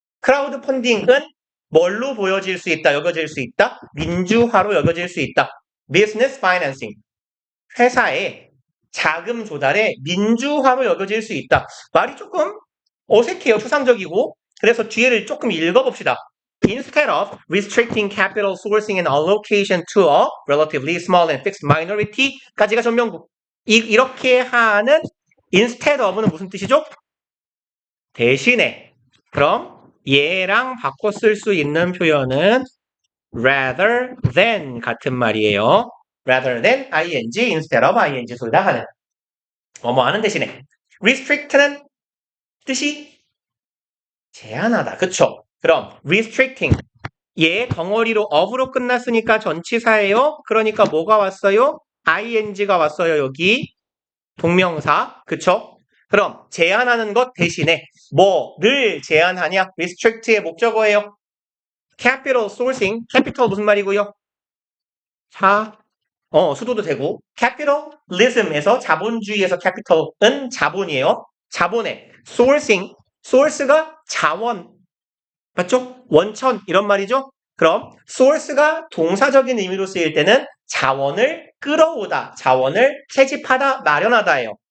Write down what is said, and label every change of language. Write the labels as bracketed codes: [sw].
[ko] 크라우드 펀딩은 뭘로 보여질 수 있다, 여겨질 수 있다? 민주화로 여겨질 수 있다. [en] Business financing. [ko] 회사의 자금 조달의 민주화로 여겨질 수 있다. 말이 조금 어색해요. 추상적이고. 그래서 뒤에를 조금 읽어봅시다. [en] Instead of restricting capital sourcing and allocation to a relatively small and fixed minority까지가 전명구. [ko] 이렇게 하는 instead of는 무슨 뜻이죠? 대신에. 그럼 얘랑 바꿔 쓸 수 있는 표현은 rather than 같은 말이에요. rather than ing, instead of ing 둘 다 하는. 뭐뭐 하는 대신에. restrict는 뜻이 제한하다. 그쵸? 그럼 restricting 얘 덩어리로 of로 끝났으니까 전치사예요. 그러니까 뭐가 왔어요? ing가 왔어요. 여기 동명사. 그쵸? 그럼 제한하는 것 대신에 뭐를 제한하냐? restrict의 목적어예요. capital sourcing, capital 무슨 말이고요? 수도도 되고 capitalism에서 자본주의에서 capital은 자본이에요. 자본의 sourcing, source가 자원 맞죠? 원천 이런 말이죠. 그럼 source가 동사적인 의미로 쓰일 때는 자원을 끌어오다, 자원을 채집하다, 마련하다예요.